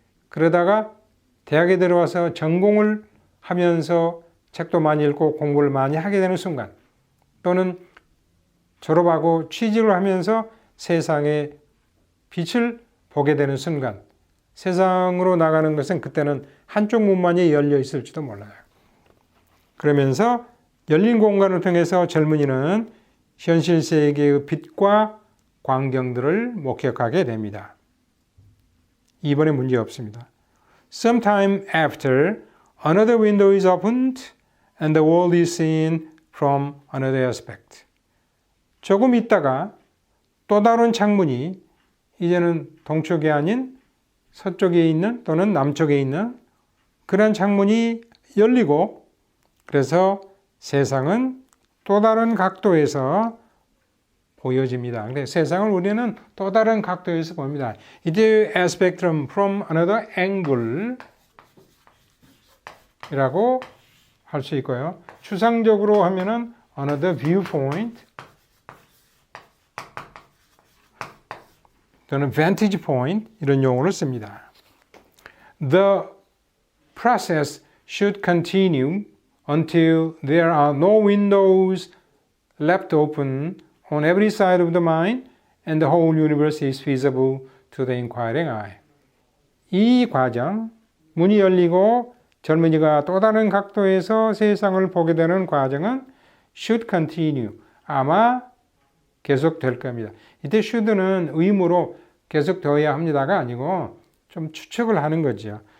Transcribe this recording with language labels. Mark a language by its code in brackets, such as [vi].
[ko] 그러다가 대학에 들어와서 전공을 하면서 책도 많이 읽고 공부를 많이 하게 되는 순간 또는 졸업하고 취직을 하면서 세상의 빛을 보게 되는 순간 세상으로 나가는 것은 그때는 한쪽 문만이 열려 있을지도 몰라요. 그러면서 열린 공간을 통해서 젊은이는 현실 세계의 빛과 광경들을 목격하게 됩니다. 이번에 문제 없습니다. [en] Sometime after, another window is opened and the world is seen from another aspect. [ko] 조금 있다가 또 다른 창문이 이제는 동쪽이 아닌 서쪽에 있는 또는 남쪽에 있는 그런 창문이 열리고 그래서 세상은 또 다른 각도에서 보여집니다. 그래서 세상을 우리는 또 다른 각도에서 봅니다. [en] It is a spectrum from another angle [ko] 이라고 할 수 있고요. 추상적으로 하면은 [en] another viewpoint [ko] 또는 [en] vantage point [ko] 이런 용어를 씁니다. [en] The process should continue until there are no windows left open on every side of the mind and the whole universe is visible to the inquiring eye. [ko] 이 과정, 문이 열리고 젊은이가 또 다른 각도에서 세상을 보게 되는 과정은 [en] should continue, [ko] 아마 계속될 겁니다. 이때 should는 의무로 계속되어야 합니다가 아니고 좀 추측을 하는 거죠.